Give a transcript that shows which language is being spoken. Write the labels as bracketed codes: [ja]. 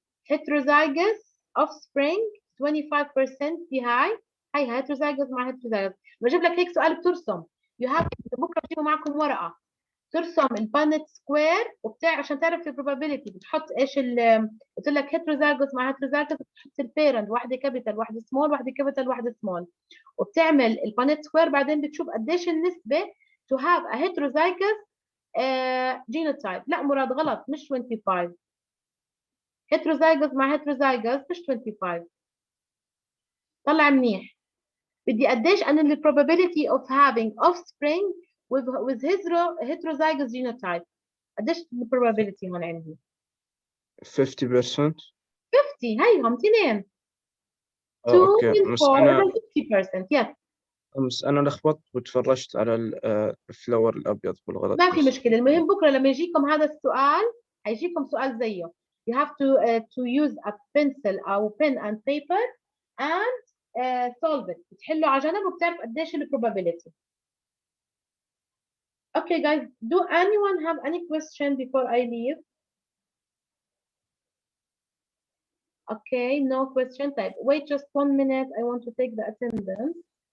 [en] heterozygous offspring 25% في هاي heterozygous مع heterozygous. [ar] بجيب لك هيك سؤال بترسم [en] you have [ar] بكره بجيبوا معكم ورقه ترسم البانت سكوير عشان تعرف البروبابيلتي بتحط ايش قلت لك heterozygous مع heterozygous بتحط البيرنت، واحده كابيتال واحده سمول، واحده كابيتال واحده سمول، وبتعمل البانت سكوير، بعدين بتشوف قديش النسبه [en] to have a heterozygous genotype. [ar] لا مراد غلط، مش 25. heterozygous مع heterozygous مش 25. طلع منيح. بدي قديش أنا ال [en] probability of having offspring with heterozygous genotype. [ar] قديش ال probability هون عندي؟ 50%. 50. هيهم اثنين. 2 اوكي، من بس 4 انا 50%. يس. بس انا لخبطت وتفرجت على الفلور الابيض بالغلط. ما في بس مشكلة، المهم بكرة لما يجيكم هذا السؤال هيجيكم سؤال زيه. [en] You have to use a pencil أو pen and paper and solve it. [ar] بتحلوا على جنب وبتعرف قديش ال probability. [en] Okay guys, do anyone have any question before I leave? Okay, no question. Type. Wait just 1 minute. I want to take the attendance.